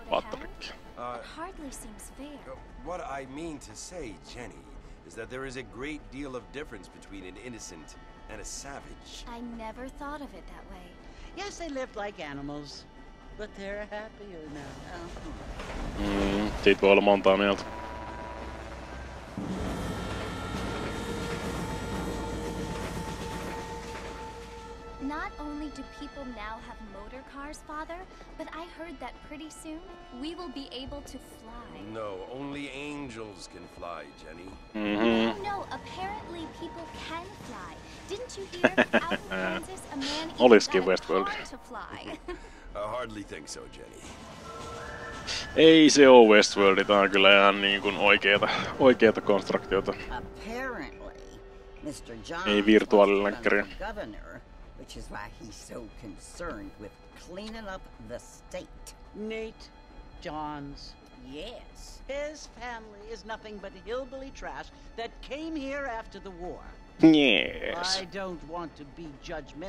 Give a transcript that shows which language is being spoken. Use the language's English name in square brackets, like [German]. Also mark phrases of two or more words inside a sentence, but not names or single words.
[English] for the Patrick. hell? It hardly seems fair. What I mean to say, Jenny, is that there is a great deal of difference between an innocent and a savage. I never thought of it that way. Yes, they lived like animals, but they're happier now. [Finnish] Siitä voi olla montaa mieltä. [English] Not only do people now have motor cars, father, but I heard that pretty soon we will be able to fly. No, only angels can fly, Jenny. No, apparently people can fly. Didn't you hear? Out in Kansas, a man [Finnish] Olisikin [English] even got a Westworld. car to fly. I hardly think so, Jenny. [Finnish] Ei se oo Westworld, tää on kyllä ihan niin kuin oikeeta konstruktiota. [English] Apparently, Mr. John [Finnish] Ei virtuaalilänkkäriä. [English] governor, which is why he's so concerned with cleaning up the state. Nate Johns. Yes. His family is nothing but hillbilly trash that came here after the war. Yes. I don't want to be judgmental.